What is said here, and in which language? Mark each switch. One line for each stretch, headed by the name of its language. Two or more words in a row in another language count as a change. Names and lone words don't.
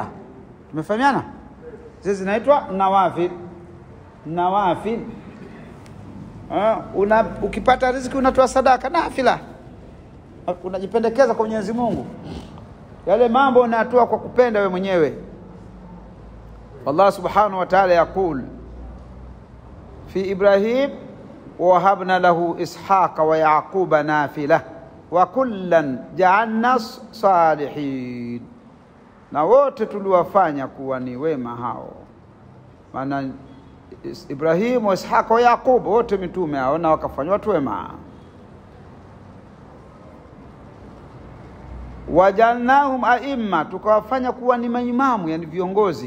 Swahili: Tumefahamiana? Hizi zinaitwa nawafil. Nawafil. Ukipata riziki unatoa sadaka, nafila. Unajipendekeza kwa Mwenyezi Mungu, yale mambo unatoa kwa kupenda wewe mwenyewe.
Arabic: الله سبحانه وتعالى يقول في إبراهيم ووهبنا له إسحاق ويعقوب نافلة وكلا جعلنا صالحين,
Swahili: na wote tuliwafanya kuwa ni wema hao. Maana Ibrahim wa Ishaqa wa Yaqub wote mitume hao, na wakafanywa watu wema.
Arabic: وجعلناهم أئمة,
Swahili: tukawafanya kuwa ni maimamu, yani viongozi.